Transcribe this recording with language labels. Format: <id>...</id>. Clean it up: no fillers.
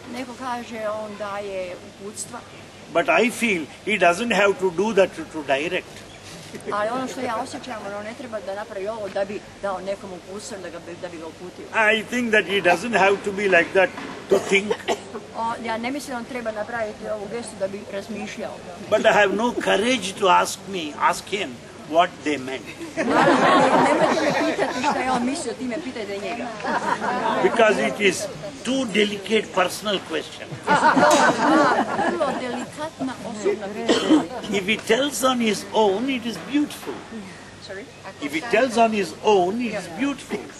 <hr>Neko kaže on daje uputstva.</hr> <en>But I feel he doesn't have to do that to direct.</en> <hr>Ali ono što ja osjećam, on ne treba da napravi ovo da bi dao nekom uputstvo da bi ga uputio.</hr> <en>I think that he doesn't have to be like that to think.</en> <hr>Ja ne mislim da on treba napraviti ovu gestu da bi razmišljao.</hr> <en>But I have no courage to ask him what they meant.</en> <hr>Nemojte me pitati šta je on mislio, time pitajte njega.</hr> <en>Because it is too delicate personal question.</en> <hr>Vrlo delikatna osobna pitanja.</hr> <en>If he tells on his own, it is beautiful. Sorry? If he tells on his own, it is beautiful.</en>